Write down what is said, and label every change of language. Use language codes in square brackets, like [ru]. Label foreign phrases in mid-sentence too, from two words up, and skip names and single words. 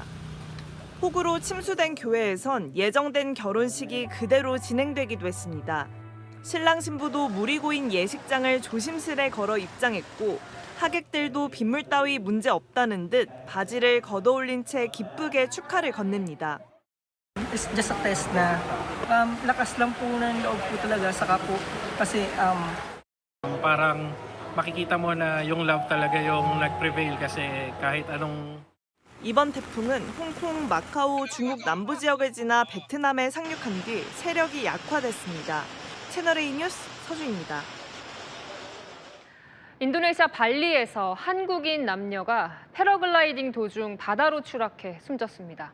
[ko] 폭우로 침수된 교회에선 예정된 결혼식이 그대로 진행되기도 했습니다. 신랑 신부도 물이 고인 예식장을 조심스레 걸어 입장했고 하객들도 빗물 따위 문제 없다는 듯 바지를 걷어올린 채 기쁘게 축하를 건넵니다. [en] It's just a test [tl] na lakas lang po ng loob po talaga saka po kasi parang makikita mo na yung love talaga yung nag-prevail kasi kahit anong [ko] 이번 태풍은 홍콩, 마카오, 중국 남부 지역을 지나 베트남에 상륙한 뒤 세력이 약화됐습니다. 채널A 뉴스 서주입니다. 인도네시아 발리에서 한국인 남녀가 패러글라이딩 도중 바다로 추락해 숨졌습니다.